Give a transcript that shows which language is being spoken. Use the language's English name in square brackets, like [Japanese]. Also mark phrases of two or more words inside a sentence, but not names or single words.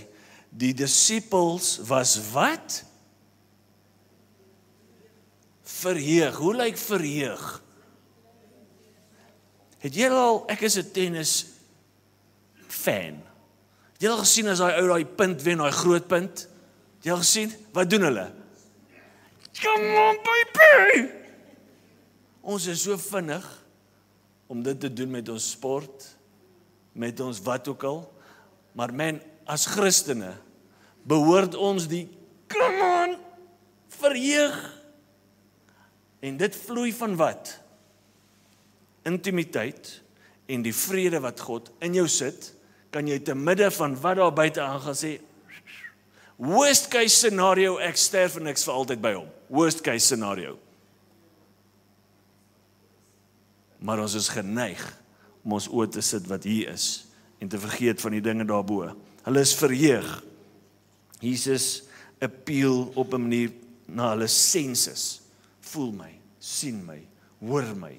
[Afrikaans] Die disippels was wat? Verheug. Hoe lyk verheug? Het jy al, ek is 'n [English] tennis fan. [Afrikaans] Het jy al gesien as daai ou daai punt wen, daai groot punt? Het jy al gesien? Wat doen hulle? [English] Come on baby! [Afrikaans] Ons is so vinnig om dit te doen met ons sport, met ons wat ook al. Maar man, as Christene behoort ons die [English] come on [Afrikaans] verheug. En dit vloei van wat? Intimiteit en die vrede wat God in jou sit, kan jy te midde van wat daar buite aangaan sê, [English] worst case scenario, [Afrikaans] ek sterf en ek's vir altyd by hom. [English] Worst case scenario. [Afrikaans] Maar ons is geneig om ons oë te sit wat hier is en te vergeet van die dinge daarbo. Hulle is verheug. Jesus appeal op 'n manier na hulle senses. Voel my, sien my, hoor my.